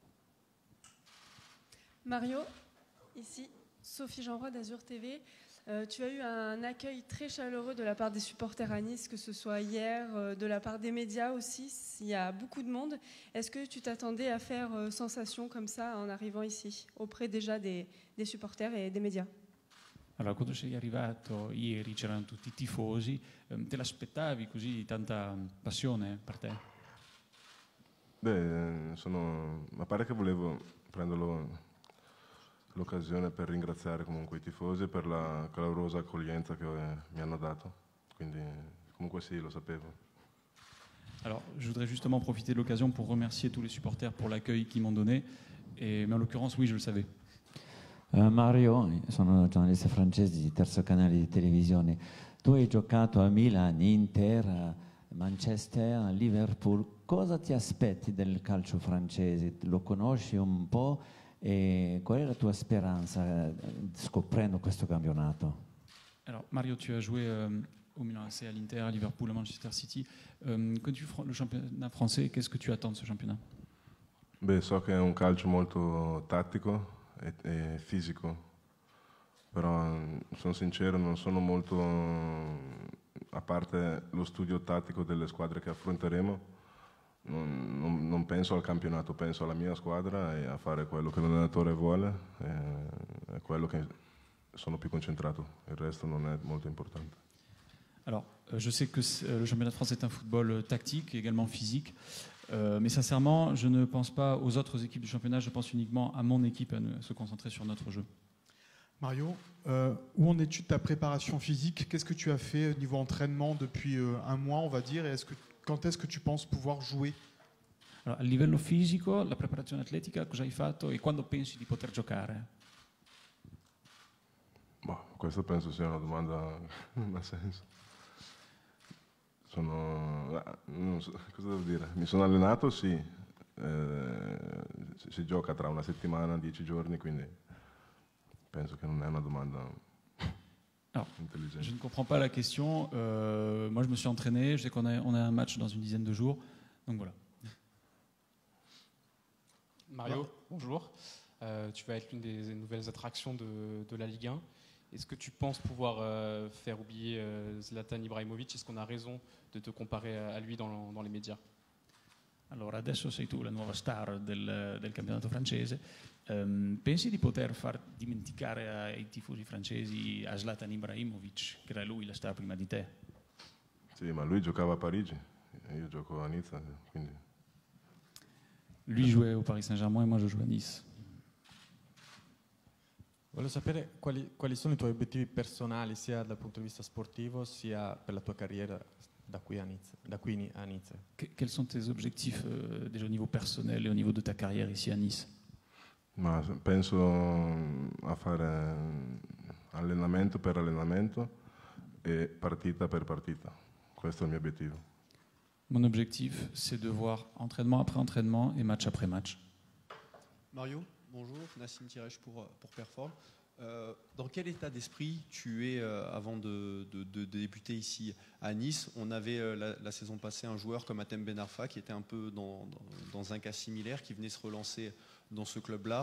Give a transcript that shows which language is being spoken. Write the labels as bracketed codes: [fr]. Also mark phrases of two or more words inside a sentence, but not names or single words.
[fr] Mario, ici, Sophie Jeanroy d'Azur TV. Tu as eu un accueil très chaleureux de la part des supporters à Nice, que ce soit hier, de la part des médias aussi. Il y a beaucoup de monde. Est-ce que tu t'attendais à faire sensation comme ça en arrivant ici, auprès déjà des supporters et des médias? [it] Allora, quando sei arrivato ieri c'erano tutti i tifosi, te l'aspettavi così tanta passione per te? Beh, a parte che volevo prendere l'occasione per ringraziare comunque i tifosi per la calorosa accoglienza che mi hanno dato, quindi comunque sì, lo sapevo. [fr] Alors, je voudrais justement profiter de l'occasion pour remercier tous les supporters pour l'accueil qu'ils m'ont donné, mais en l'occurrence, oui, je le savais. [it] Mario, sono giornalista francese di terzo canale di televisione. Tu hai giocato a Milan, Inter, Manchester, Liverpool. Cosa ti aspetti del calcio francese? Lo conosci un po'? E qual è la tua speranza scoprendo questo campionato? [fr] Alors, Mario, tu as joué au Milan AC, à l'Inter, à Liverpool, à Manchester City. Connais-tu le championnat français? Qu'est-ce que tu attends de ce championnat? [it] Beh, so che è un calcio molto tattico e fisico, però sono sincero, non sono molto, a parte lo studio tattico delle squadre che affronteremo, non penso al campionato, penso alla mia squadra e a fare quello che l'allenatore vuole, è quello che sono più concentrato, il resto non è molto importante. [fr] Alors, je sais que le championnat de France est un football tactique et également physique, mais sincèrement, je ne pense pas aux autres équipes du championnat, je pense uniquement à mon équipe, à se concentrer sur notre jeu. Mario, où en es-tu de ta préparation physique? Qu'est-ce que tu as fait au niveau entraînement depuis un mois, on va dire, et quand est-ce que tu penses pouvoir jouer? Alors, [it] a livello fisico, la preparazione atletica, cosa hai fatto e quando pensi di poter giocare? Questa penso sia una domanda non ha senso. Non so, cosa devo dire? Mi sono allenato, sì. Si gioca tra una settimana, 10 giorni, quindi penso che non è una domanda intelligente. [fr] Je ne comprends pas la question. Moi, je me suis entraîné. Je sais qu'on a un match dans une dizaine de jours. Donc voilà. Mario, bonjour. Tu vas être l'une des nouvelles attractions de la Ligue 1. Est-ce que tu penses pouvoir faire oublier Zlatan Ibrahimovic? Est-ce qu'on a raison de te comparer à lui dans les médias? [it] Allora, adesso sei tu la nuova star del campionato francese. Pensi di poter far dimenticare ai tifosi francesi a Zlatan Ibrahimovic, che era lui la star prima di te? Sì, ma lui giocava a Parigi e io gioco a Nizza, quindi... [fr] Lui jouait au Paris Saint-Germain et moi je joue à Nice. [it] Volevo sapere quali sono i tuoi obiettivi personali, sia dal punto di vista sportivo, sia per la tua carriera da qui a Nice. [fr] Quels sont tes objectifs déjà au niveau personnel et au niveau de ta carrière ici à Nice? [it] Ma penso a fare allenamento per allenamento e partita per partita. Questo è il mio obiettivo. [fr] Mon objectif, c'est de voir entraînement après entraînement et match après match. Mario, bonjour, Nassim Tirech pour Perform. Dans quel état d'esprit tu es avant de débuter ici à Nice? On avait la saison passée un joueur comme Hatem Ben Arfa qui était un peu dans un cas similaire, qui venait se relancer dans ce club-là.